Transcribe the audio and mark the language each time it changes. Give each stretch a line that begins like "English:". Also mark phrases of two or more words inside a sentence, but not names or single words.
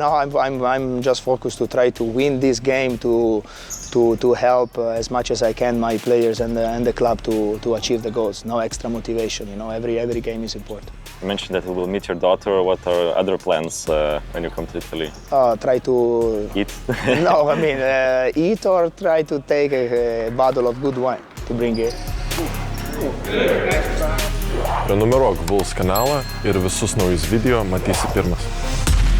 English: I'm just focused to try to win this game, to help as much as I can my players and the club to achieve the goals. No extra motivation, every game is important. You mentioned that you will meet your daughter. What are other plans when you come to Italy? Try to eat. No, eat or try to take a bottle of good wine to bring it.
Lithuanian: Prenumeruok Vuls kanalą ir visus naujus video matysi pirmas.